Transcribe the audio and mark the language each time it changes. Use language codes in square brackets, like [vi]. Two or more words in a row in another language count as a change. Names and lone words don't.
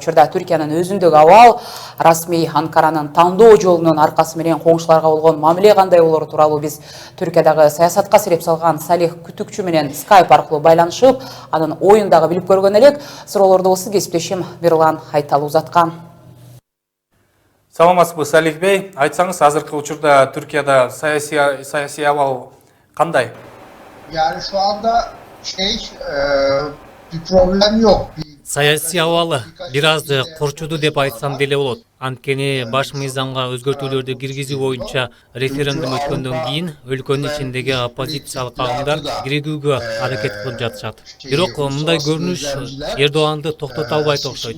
[ky] Учурда Түркиянын өзүндөгү абал, расмий Анкаранын тандоо жолунун аркасы менен коңшуларга болгон мамиле кандай болору тууралуу биз Түркиядагы саясатка сереп салган Салих Күтүкчү менен Skype аркылуу байланышып, анын оюн дагы билип көргөн элек. Суроолорду болсо кесиптешим Мирлан Айтал узаткан. Саламатсызбы, Салих бей. Айтсаңыз, азыркы учурда Түркияда саясий абал кандай? [tr] Yani şu anda bir problem yok. [ky] Саясий абалы бир аз корчуду деп айтсам деле болот. Анткени баш мыйзамга өзгөртүүлөрдү киргизүү боюнча референдум өткөндөн кийин өлкөнүн ичиндеги оппозициялык агымдар киргизүүгө аракет кылып жатышат. Бирок мындай көрүнүш Эрдоганды токтото албайт окшойт.